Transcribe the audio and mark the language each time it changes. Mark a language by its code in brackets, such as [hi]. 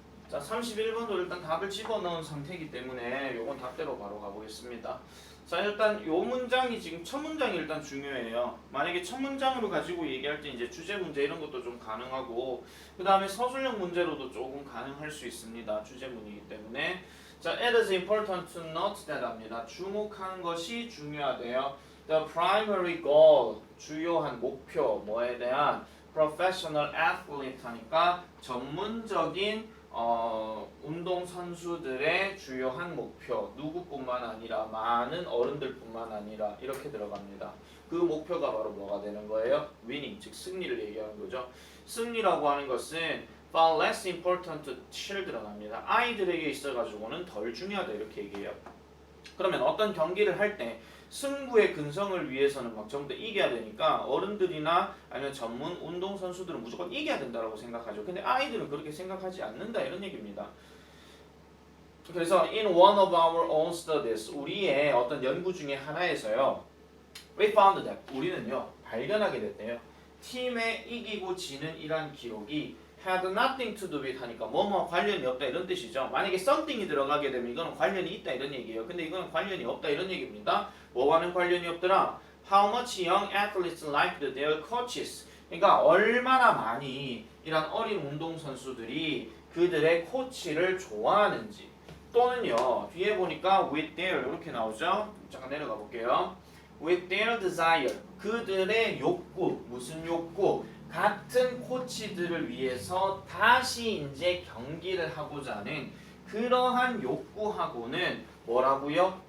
[ko] 자, 31번도 일단 답을 집어넣은 상태이기 때문에 요건 답대로 바로 가보겠습니다. 자, 일단 요 문장이 지금 첫 문장이 일단 중요해요. 만약에 첫 문장으로 가지고 얘기할 때 이제 주제 문제 이런 것도 좀 가능하고 그 다음에 서술형 문제로도 조금 가능할 수 있습니다. 주제문이기 때문에. [en] 자, it is important to note that [ko] 합니다. 주목하는 것이 중요하대요. [en] The primary goal, [ko] 주요한 목표, 뭐에 대한 [en] professional athlete [ko] 하니까 전문적인 운동 선수들의 주요한 목표, 누구뿐만 아니라 많은 어른들뿐만 아니라 이렇게 들어갑니다. 그 목표가 바로 뭐가 되는 거예요? winning, 즉 승리를 얘기하는 거죠. 승리라고 하는 것은 [en] far less important to children [ko] 합니다. 아이들에게 있어가지고는 덜 중요하다 이렇게 얘기해요. 그러면 어떤 경기를 할 때 승부의 근성을 위해서는 막 전부 다 이겨야 되니까 어른들이나 아니면 전문 운동 선수들은 무조건 이겨야 된다고 생각하죠. 근데 아이들은 그렇게 생각하지 않는다 이런 얘기입니다. 그래서 [en] in one of our own studies [ko] 우리의 어떤 연구 중에 하나에서요. [en] We found that [ko] 우리는요 발견하게 됐대요. 팀에 이기고 지는 이란 기록이 [en] had nothing to do with [ko] 하니까 뭐뭐 관련이 없다 이런 뜻이죠. 만약에 something이 들어가게 되면 이거는 관련이 있다 이런 얘기예요. 근데 이거는 관련이 없다 이런 얘기입니다. 뭐와는 관련이 없더라? [en] How much young athletes liked their coaches. [ko] 그러니까 얼마나 많이 이런 어린 운동선수들이 그들의 코치를 좋아하는지 또는요 뒤에 보니까 [en] with their [ko] 이렇게 나오죠. 잠깐 내려가 볼게요. [en] with their desire [ko] 그들의 욕구 무슨 욕구 같은 코치들을 위해서 다시 이제 경기를 하고자 하는 그러한 욕구하고는 뭐라고요?